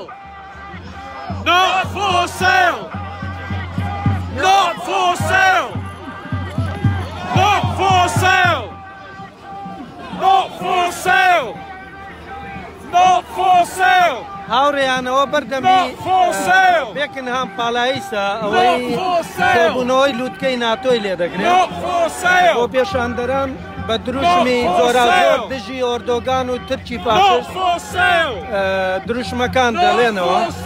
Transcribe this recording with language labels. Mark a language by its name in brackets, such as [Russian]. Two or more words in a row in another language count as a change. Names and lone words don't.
[English] Not for sale! Not for sale! Not for sale! Not for sale! Not for sale! [Central Kurdish] هاوڕێیانەوە بەردەمی بێکنهام پاڵاییسە ئەوەی کۆبوونەوەی لوتکەی ناتۆی لێ دەگرێت بۆ پێشاندەران بە دروشمی زۆرازۆر دژی ئەردۆغان و ترکی فاشیست دروشمەکان دەڵێنەوە